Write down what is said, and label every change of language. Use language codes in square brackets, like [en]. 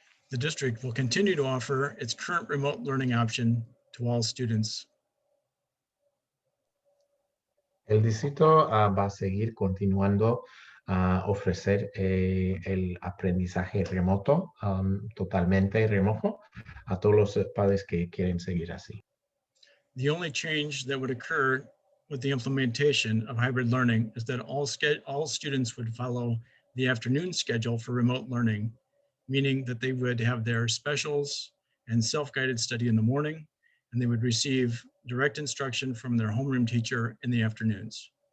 [en] The district will continue to offer its current remote learning option to all students. [es] El distrito va a seguir continuando a ofrecer el aprendizaje remoto, totalmente remoto, a todos los padres que quieren seguir así. [en] The only change that would occur with the implementation of hybrid learning is that all students would follow the afternoon schedule for remote learning, meaning that they would have their specials and self-guided study in the morning, and they would receive direct instruction from their homeroom teacher in the afternoons.